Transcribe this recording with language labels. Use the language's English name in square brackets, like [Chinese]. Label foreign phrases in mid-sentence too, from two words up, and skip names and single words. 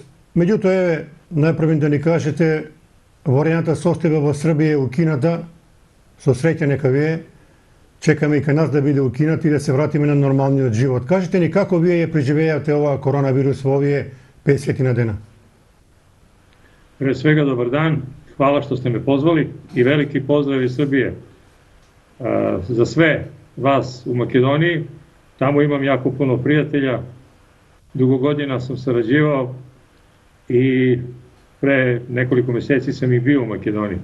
[Macedonian] Меѓутоа, еве, најпрвен да ни кажете, ворената состојба во Србија е укината, со среќа нека вие, чекаме и кај нас да биде укинат и да се вратиме на нормалниот живот. Кажете ни како вие ја преживејате оваа коронавирус во овие 50 на дена? [Serbian] Pre svega, dobar dan, hvala što ste me pozvali i veliki pozdrav iz Srbije. Za sve vas u Makedoniji, tamo imam jako puno prijatelja, dugo godina sam sarađivao i pre nekoliko meseci sam i bio u Makedoniji.